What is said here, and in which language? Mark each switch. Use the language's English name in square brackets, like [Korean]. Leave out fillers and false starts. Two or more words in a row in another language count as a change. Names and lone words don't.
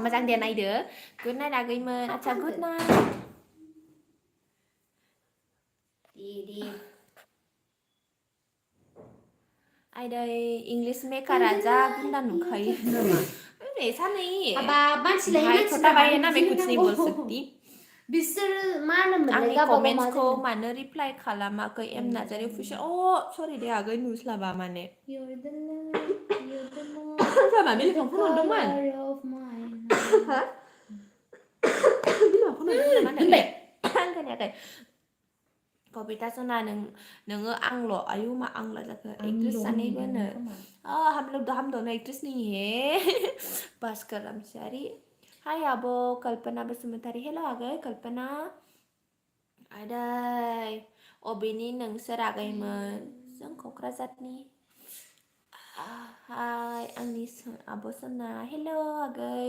[Bodo] मोजां दे नायदो [English] good night [Bodo] आगैमोन आच्छा [English] good night Di. [Bodo] आइदै इंलिश मेकारा जा गुन्दा नुखायो नामा ए सानै Aba मानसि लायै हाय मानसि [Hindi] छोटा ना भाई है [Bodo] मानो [Hindi] ना मैं [Bodo] बिदि [Hindi] कुछ नहीं बोल [Bodo] होनांगौ? [Hindi] सकती [Bodo] बिसोर मा होनोमोनलाय आंनि गावबा गाव मा कमेन्ट्सखौ जानो? मानो रिप्लाइ खालामाखै एम नार्जारि अफिसियेल सरि दे आगै नुस्लाबा माने [English] You're the love, you're the moon, [Bodo] बिमा [English] you're [Bodo] बिलिफां [English] the [Bodo] फन हरदोंमोन [English] color of my heart. [Bodo] बिमा फन हरदोंमोन नामा दोनबाय? आं खोनायाखै कबिता सना नोङो आंल' आयु मा आंल' जाखो एक्ट्रेस सानैबोनो [Hindi] हम दोनों एक्ट्रेस नहीं है [Bodo] भास्कर रामसियारी हाय आब' कल्पना बसुमतारी हेल' आगै कल्पना आदै अबेनि नोंसोर आगैमोन जों क'क्राझारनि हाय आंनि आब' सना हेल' आगै